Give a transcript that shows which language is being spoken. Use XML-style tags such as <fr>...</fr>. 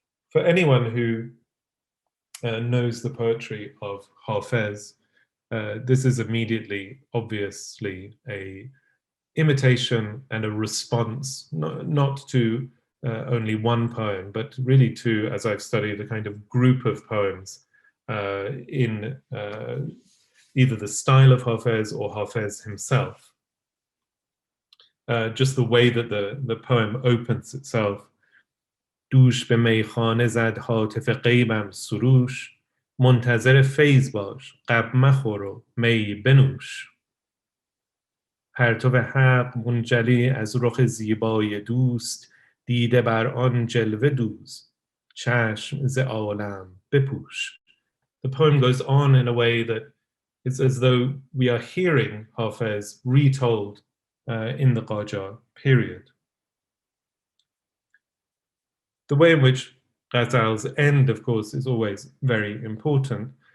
<en>For anyone who knows the poetry of Hafiz, this is immediately, obviously, a imitation and a response, not to only one poem, but really to, as I've studied, a kind of group of poems in either the style of Hafiz or Hafiz himself. Just the way that the poem opens itself.</en> <fa>دوش به میخانه زد هاتف غیبم سروش منتظر فیض باش قب مخور و می بنوش پرتو حق منجلی از رخ زیبای دوست دیده بر آن جلوه دوز چشم ز عالم بپوش.</fa> <en>The poem goes on in a way that it's as though we are hearing Hafiz retold in the Qajar period. The way in which ghazals end, of course, is always very important.</en>